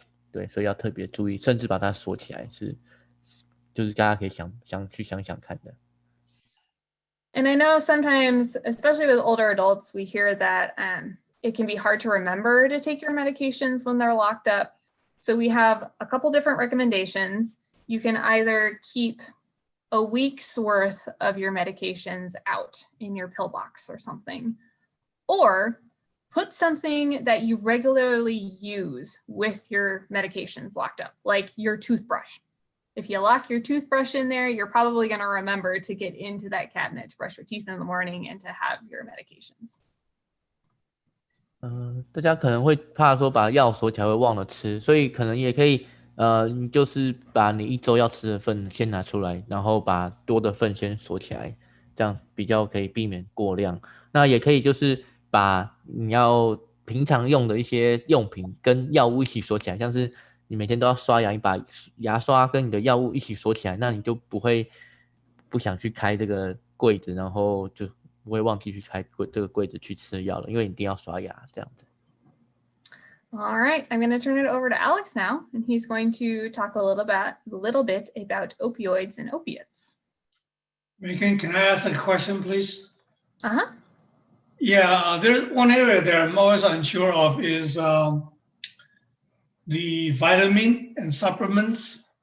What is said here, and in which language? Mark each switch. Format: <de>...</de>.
<zh>对，所以要特别注意，甚至把它锁起来，就是大家可以想想看的。</zh> <en>And I know sometimes, especially with older adults, we hear that it can be hard to remember to take your medications when they're locked up. So we have a couple different recommendations. You can either keep a week's worth of your medications out in your pill box or something, or put something that you regularly use with your medications locked up, like your toothbrush. If you lock your toothbrush in there, you're probably going to remember to get into that cabinet to brush your teeth in the morning and to have your medications.</en> <zh>大家可能会怕说把药锁起来会忘了吃，所以可能也可以你就是把你1周要吃的份先拿出来，然后把多的份先锁起来，这样比较可以避免过量。那也可以就是把你要平常用的一些用品跟药物一起锁起来，像是你每天都要刷牙，你把牙刷跟你的药物一起锁起来，那你就不想去开这个柜子，然后就不会忘记去开这个柜子去吃药了，因为你一定要刷牙这样子。</zh> <en>All right, I'm going to turn it over to Alex now, and he's going to talk a little bit about opioids and opiates. Megan, can I ask a question, please? Uh-huh. Yeah, there's one area that I'm always unsure of is the vitamin and supplements.</en>